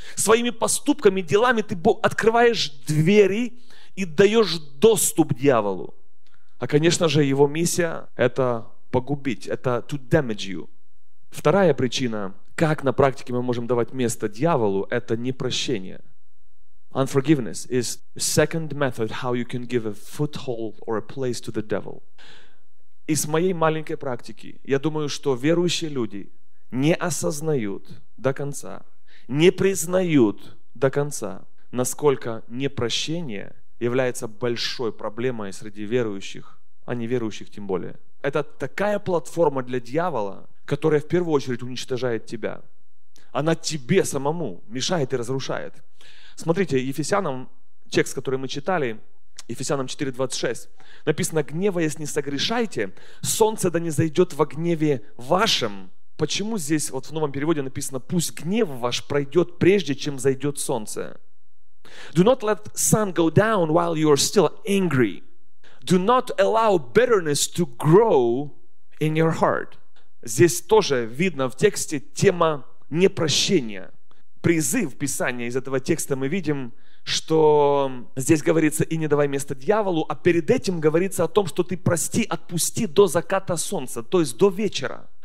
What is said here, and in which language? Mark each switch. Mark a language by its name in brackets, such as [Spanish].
[Russian] Своими поступками, делами ты открываешь двери и даешь доступ дьяволу. А, конечно же, его миссия – это погубить, это [English] to damage you. [Russian] Вторая причина, как на практике мы можем давать место дьяволу, это непрощение. [English] Unforgiveness is second method how you can give a foothold or a place to the devil. [Russian] Из моей маленькой практики, я думаю, что верующие люди не осознают до конца, не признают до конца, насколько непрощение является большой проблемой среди верующих, а не верующих тем более. Это такая платформа для дьявола, которая в первую очередь уничтожает тебя. Она тебе самому мешает и разрушает. Смотрите, Ефесянам, текст, который мы читали, Ефесянам 4:26, написано: «Гневаясь, не согрешайте, солнце да не зайдет во гневе вашем». Почему здесь вот в новом переводе написано: «Пусть гнев ваш пройдет прежде, чем зайдет солнце». [English] Do not let sun go down while you are still angry. Do not allow bitterness to grow in your heart. [Russian] Здесь тоже видно в тексте тема непрощения. Призыв Писания из этого текста мы видим, что здесь говорится: и не давай место дьяволу, а перед этим говорится о том, что ты прости, отпусти до заката солнца, то есть до вечера.